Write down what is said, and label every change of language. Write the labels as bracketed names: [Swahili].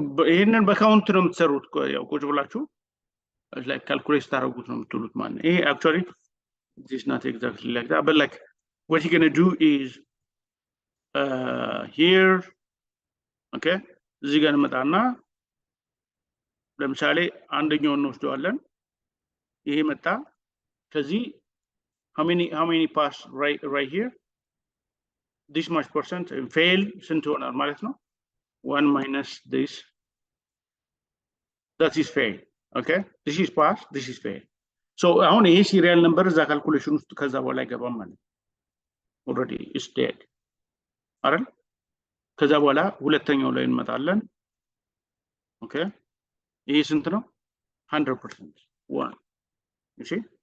[Amharic] ይሄንን በካውንት ነው የምትሰሩት ያው ቁጭ ብላችሁ [English] like calculate [Amharic] ታደርጉት ነው የምትሉት ማለት ነው ይሄ [English] actually this is not exactly like that but like what you're going to do is here okay [Amharic] እዚህ ጋር እንመጣና ለምሳሌ አንደኛውን እንወስደዋለን ይሄ መጣ ከዚህ [English] how many pass right here? This much percent fail [Amharic] ስንት ይሆናል ማለት ነው? [English] 1 minus this. That is fail. Okay? This is pass, this is fail. [Amharic] So አሁን ይሄ serial number እዛ calculation ውስጥ ከዛ በኋላ አይገባም ማለት [English] already is dead. [Amharic] አይደል? ከዛ በኋላ ሁለተኛው ላይ እንመጣለን። [English] Okay? [Amharic] ይሄ ስንት ነው? 100%. 1. [English] You see?